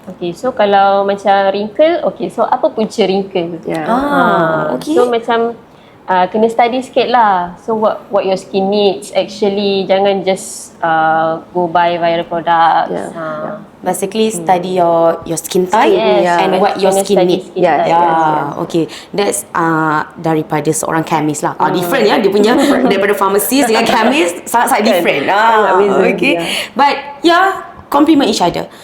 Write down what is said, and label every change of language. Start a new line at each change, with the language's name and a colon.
Malay: Okay, so kalau macam wrinkle, okay, so apa punca wrinkle? Okay. So macam kena study sikit lah.
English: So what your skin needs actually. Jangan just go buy viral products. Basically study your skin type and what your skin needs. Okay.
Malay: That's daripada seorang chemist lah. Different ya dia punya daripada pharmacist dengan chemist sangat-sangat different. Okay.
English: But complement each other.